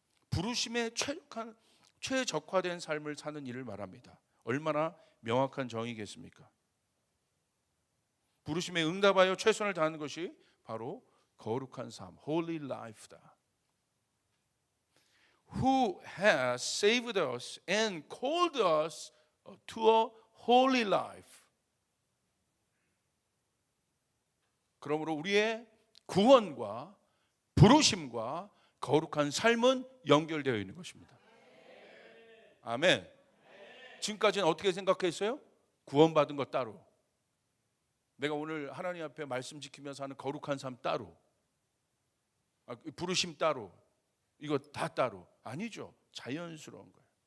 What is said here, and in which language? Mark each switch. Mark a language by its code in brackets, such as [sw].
[ko] 부르심에 최적화된 삶을 사는 일을 말합니다. 얼마나 명확한 정의겠습니까? 부르심에 응답하여 최선을 다하는 것이 바로 거룩한 삶, [en] holy life [ko] 다. [en] Who has saved us and called us to a holy life. [ko] 그러므로 우리의 구원과 부르심과 거룩한 삶은 연결되어 있는 것입니다. 아멘. 지금까지는 어떻게 생각했어요? 구원받은 것 따로, 내가 오늘 하나님 앞에 말씀 지키면서 하는 거룩한 삶 따로, 부르심 따로, 이거 다 따로. 아니죠. 자연스러운 거예요.